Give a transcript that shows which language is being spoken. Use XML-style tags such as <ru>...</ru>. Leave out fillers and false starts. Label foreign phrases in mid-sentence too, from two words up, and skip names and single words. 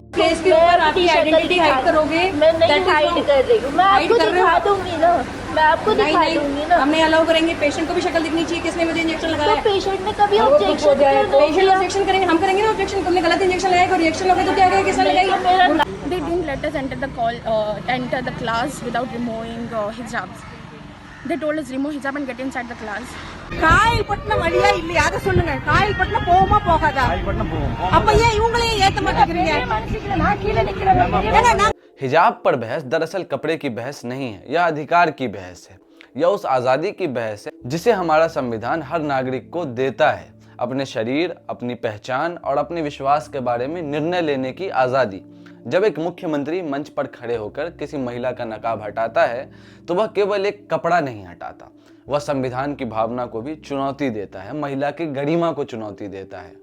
<hi>फेस के ऊपर आपकी</hi> <en>identity hide</en> <hi>करोगे, मैं नहीं हाइड कर रही हूँ, मैं आपको दिखा दूंगी ना, मैं आपको दिखा दूंगी ना। हमने अलाउ करेंगे, पेशेंट को भी शक्ल दिखनी चाहिए, किसने मुझे इंजेक्शन लगाया है। तो पेशेंट ने कभी ऑब्जेक्शन किया? पेशेंट ऑब्जेक्शन करेंगे, हम करेंगे ना ऑब्जेक्शन। तुमने गलत इंजेक्शन लगाया, कोई रिएक्शन होगा तो क्या करेगा, किसने लगाई?</hi> <en>They didn't let us enter the class without removing hijabs. They told us remove hijab and get inside the class.</en> <ta>காயல்பட்டினம் வழியா இல்லையா அதை சொல்லுங்க. காயல்பட்டினம் போகுமா போகாதா? அப்ப ஏன் இவங்களே ஏத்த மாட்டேங்கிறீங்க? நான் கீழே நிக்கிறேன்।</ta> <hi>हिजाब पर बहस दरअसल कपड़े की बहस नहीं है, यह अधिकार की बहस है। यह उस आजादी की बहस है जिसे हमारा संविधान हर नागरिक को देता है, अपने शरीर, अपनी पहचान और अपने विश्वास के बारे में निर्णय लेने की आजादी। जब एक मुख्यमंत्री मंच पर खड़े होकर किसी महिला का नकाब हटाता है तो वह केवल एक कपड़ा नहीं हटाता, वह संविधान की भावना को भी चुनौती देता है, महिला की गरिमा को चुनौती देता है।</hi>